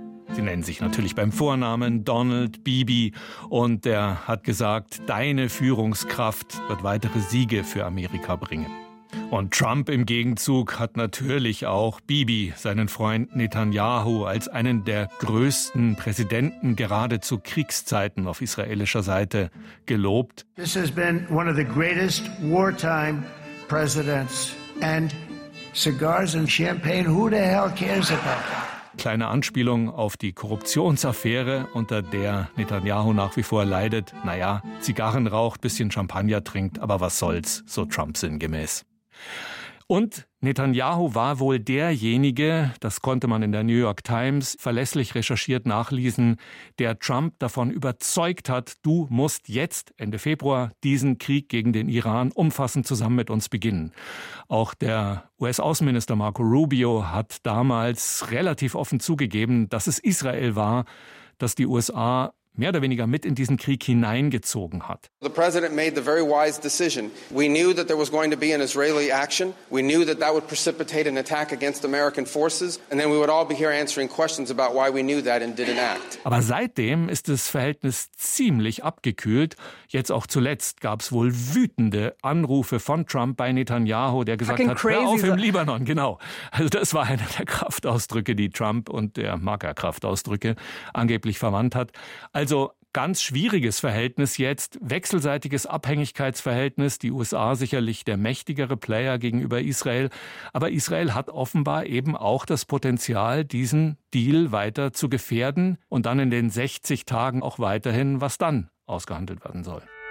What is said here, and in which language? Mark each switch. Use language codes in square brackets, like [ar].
[de] Sie nennen sich natürlich beim Vornamen Donald Bibi und er hat gesagt, deine Führungskraft wird weitere Siege für Amerika bringen. Und Trump im Gegenzug hat natürlich auch Bibi, seinen Freund Netanyahu, als einen der größten Präsidenten geradezu Kriegszeiten auf israelischer Seite gelobt. [en] This has been one of the greatest wartime presidents and cigars and champagne, who the hell cares about that? [de] Kleine Anspielung auf die Korruptionsaffäre, unter der Netanyahu nach wie vor leidet. Naja, Zigarren raucht, bisschen Champagner trinkt, aber was soll's, so Trump sinngemäß. Und Netanyahu war wohl derjenige, das konnte man in der New York Times verlässlich recherchiert nachlesen, der Trump davon überzeugt hat, du musst jetzt Ende Februar diesen Krieg gegen den Iran umfassend zusammen mit uns beginnen. Auch der US-Außenminister Marco Rubio hat damals relativ offen zugegeben, dass es Israel war, dass die USA mehr oder weniger mit in diesen Krieg hineingezogen hat. [en] The president made the very wise decision. We knew that there was going to be an Israeli action. We knew that that would precipitate an attack against American forces. And then we would all be here answering questions about why we knew that and didn't act. [de] Aber seitdem ist das Verhältnis ziemlich abgekühlt. Jetzt auch zuletzt gab es wohl wütende Anrufe von Trump bei Netanyahu, der gesagt hat, hör auf im Libanon, genau. Also das war einer der Kraftausdrücke, die Trump und der Marker Kraftausdrücke angeblich verwandt hat. Also ganz schwieriges Verhältnis jetzt, wechselseitiges Abhängigkeitsverhältnis, die USA sicherlich der mächtigere Player gegenüber Israel, aber Israel hat offenbar eben auch das Potenzial, diesen Deal weiter zu gefährden und dann in den 60 Tagen auch weiterhin, was dann ausgehandelt werden soll.